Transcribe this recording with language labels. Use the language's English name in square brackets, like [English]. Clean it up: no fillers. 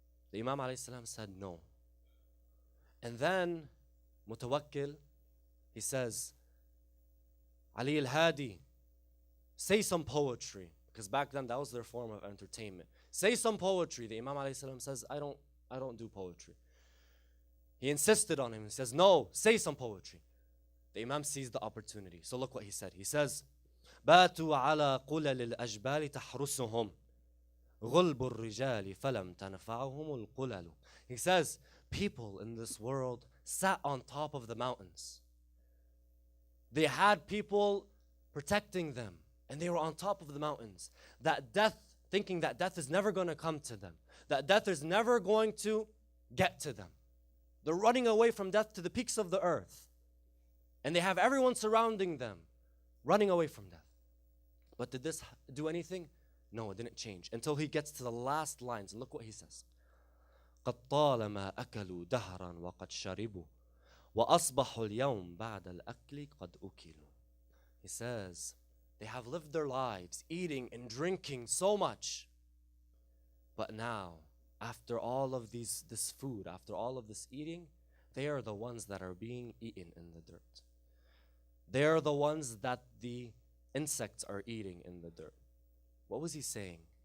[English] The Imam alayhi salam said no. And then Mutawakkil, he says, Ali al-Hadi, say some poetry. Because back then that was their form of entertainment. Say some poetry. The Imam alayhi salam says, I don't do poetry. He insisted on him. He says, no, say some poetry. The Imam seized the opportunity. So look what he said. He says, [Arabic] باتوا على قلل الأجبال تحرسهم غلب الرجال فلم تنفعهم القلل. [English] He says, people in this world sat on top of the mountains. They had people protecting them. And they were on top of the mountains. That death, thinking that death is never going to come to them. That death is never going to get to them. They're running away from death to the peaks of the earth. And they have everyone surrounding them, running away from death. But did this do anything? No, it didn't change. Until he gets to the last lines. And look what he says. [Arabic] قد طالما أكلوا دهرا وقد شربوا وأصبحوا اليوم بعد الأكل قد أكلوا. [English] He says, they have lived their lives eating and drinking so much. But now, after all of this food, after all of this eating, they are the ones that are being eaten in the dirt. They are the ones that the insects are eating in the dirt. What was he saying?